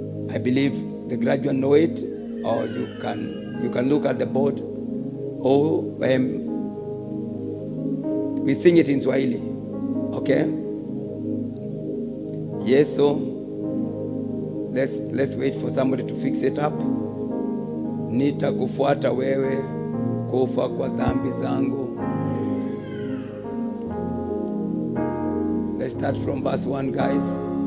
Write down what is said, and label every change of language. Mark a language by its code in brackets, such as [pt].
[en] I believe the graduates know it, or you can look at the board. Or we sing it in Swahili. Okay? Yes, so let's wait for somebody to fix it up. [sw] Nitakufuata wewe kufa kwa dhambi zangu. [en] Let's start from verse 1, guys.